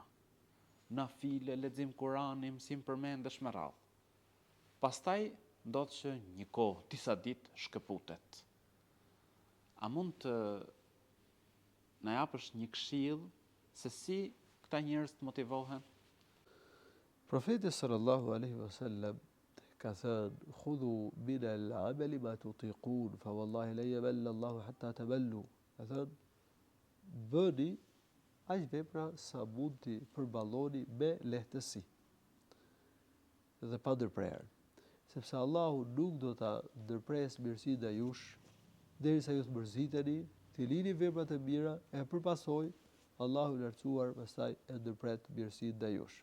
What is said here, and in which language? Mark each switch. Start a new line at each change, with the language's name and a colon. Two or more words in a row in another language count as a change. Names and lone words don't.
Albanian: Nafile, lexim Kur'ani, mësim përmendesh me radhë. Pastaj ndodh që një kohë, disa ditë shkëputet. A mund të na japësh një këshill se si këta njerëz të motivohen?
Arabic: Profeti صلى الله عليه وسلم
Albanian: ka thënë:
Arabic: "خذوا من الأعمال ما تطيقون فوالله لا يمل الله حتى تملوا."
Albanian: Ka thënë, bëni aq vepra sa mund t'i përballoni me lehtësi dhe pa ndërprerje, sepse Allahu nuk do ta ndërpresë mirësinë ndaj jush derisa ju të mërziteni, t'i lini veprat e mira e përpasoj Allahu i lartësuar pastaj e ndërpret mirësinë ndaj jush.